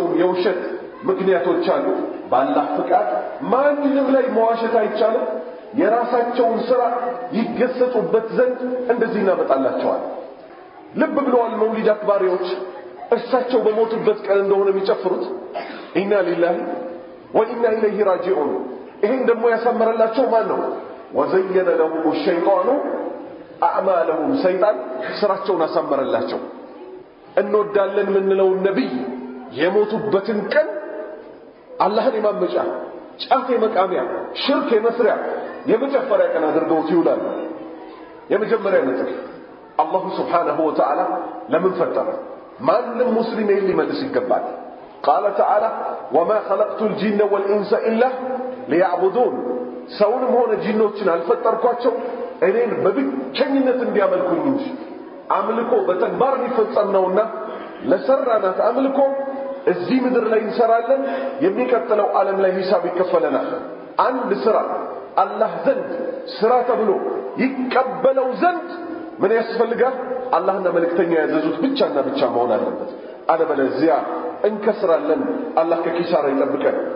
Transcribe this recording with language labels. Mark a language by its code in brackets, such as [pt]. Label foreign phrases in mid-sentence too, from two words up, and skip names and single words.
[am] የውሸት ምክንያቶች አሉ ባላህ ፍቃድ ማንንም ላይ መዋሸት አይቻልም የራሳቸውን ስራ ይገሰጹበት ዘንድ እንደዚህ እናመጣላቸዋል ልብ ብለዋል መውሊድ አክባሪዎች እሳቸው በሞቱበት ቀን እንደሆነ የሚጨፍሩት [ar] إنا لله وإنا إليه راجعون [am] ይሄን ደግሞ ያሳመረላቸው ማን ነው [ar] وزين لهم الشيطان اعمالهم [am] ሰይጣን ስራቸውን አሳመረላቸው እንወዳለን ምንለው ነብይ የሞቱበትን ቀን አላህን የማመጫ ጫፍ የመቃሚያ ሽርክ የመስሪያ የመጨፈሪያ ቀን አድርገው ይውላሉ የመጀመሪያ ነጥብ አላህ [ar] سبحانه وتعالى [am] ለምን ፈጠረ ማንም ሙስሊም ሊመልስ ይገባል قال [ar] تعالى وما خلقت الجن والانس الا ليعبدون [am] ሰውንም ሆነ ጂኖችን አልፈጠርኳቸው እኔን በብቸኝነት እንዲያመልኩኝ እንጂ አምልኮ በተግባር ሊፈጸም ነውና ለሰራናት አምልኮ እዚህ ምድር ላይ እንሰራለን የሚቀጥለው ዓለም ላይ ሂሳብ ይከፈለናል አንድ ስራ አላህ ዘንድ ስራ ተብሎ ይቀበለው ዘንድ ምን ያስፈልጋል አላህና መልእክተኛ ያዘዙት ብቻና ብቻ መሆን አለበት አለበለዚያ እንከስራለን አላህ ከኪሳራ ይጠብቀን